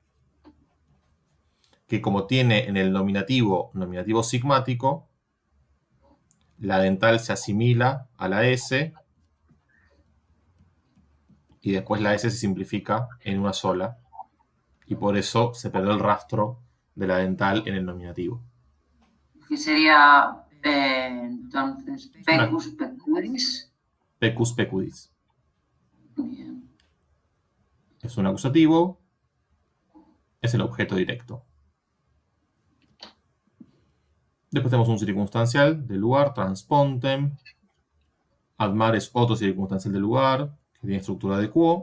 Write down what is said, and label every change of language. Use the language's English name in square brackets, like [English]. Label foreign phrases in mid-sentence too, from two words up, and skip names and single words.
[Spanish] que como tiene en el nominativo sigmático, la dental se asimila a la S y después la S se simplifica en una sola y por eso se perdió el rastro de la dental en el nominativo. Que sería, entonces, [Latin] pecus pecudis. Pecus pecudis. [Spanish] Bien. Es un acusativo, es el objeto directo. Después tenemos un circunstancial del lugar, transpontem. Admare es otro circunstancial del lugar, que tiene estructura de quo.